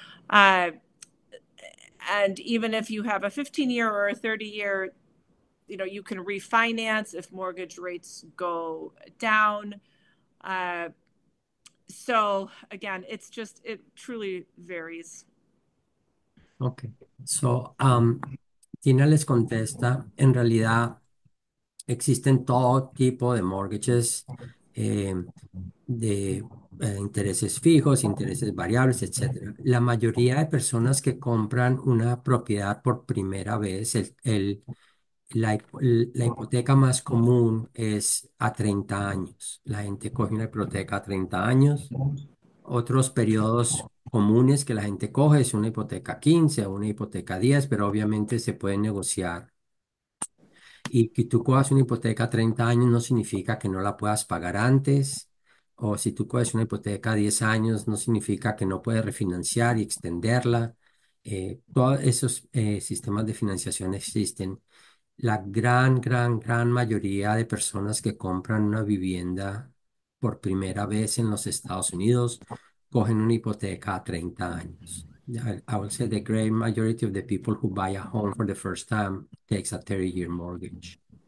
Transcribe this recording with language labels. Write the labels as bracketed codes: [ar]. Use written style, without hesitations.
[en] Uh, and even if you have a 15-year or a 30-year, you can refinance if mortgage rates go down. So again, it truly varies. Ok. So, [es] Tina les contesta, en realidad existen todo tipo de mortgages eh, de intereses fijos, intereses variables, etcétera. La mayoría de personas que compran una propiedad por primera vez, la hipoteca más común es a 30 años. La gente coge una hipoteca a 30 años. Otros periodos comunes que la gente coge es una hipoteca a 15 o una hipoteca a 10, pero obviamente se puede negociar. Y que tú cojas una hipoteca a 30 años no significa que no la puedas pagar antes. O si tú coges una hipoteca a 10 años no significa que no puedes refinanciar y extenderla. Todos esos sistemas de financiación existen. La gran mayoría de personas que compran una vivienda por primera vez en los Estados Unidos cogen una hipoteca a 30 años. [en] I would say the great majority of the people who buy a home for the first time takes a 30-year mortgage.